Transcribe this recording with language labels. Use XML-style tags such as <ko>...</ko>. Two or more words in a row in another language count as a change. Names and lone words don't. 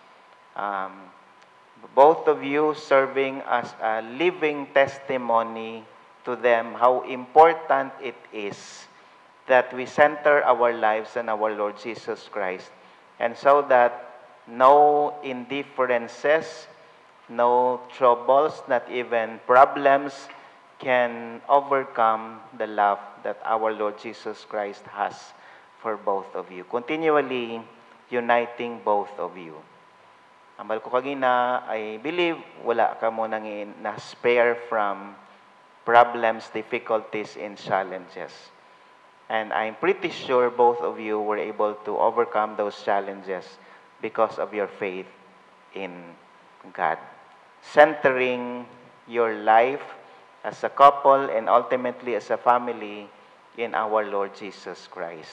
<en>Both of you serving as a living testimony to them how important it is that we center our lives on our Lord Jesus Christ, and so that no indifferences, no troubles, not even problems can overcome the love that our Lord Jesus Christ has for both of you, continually uniting both of you.</en> <hil>Ambal ko kagina,</hil> <en>I believe</en> <hil>wala ka mo nang na-spare</hil> <en>from problems, difficulties, and challenges. And I'm pretty sure both of you were able to overcome those challenges because of your faith in God. Centering your life as a couple and ultimately as a family in our Lord Jesus Christ.</en>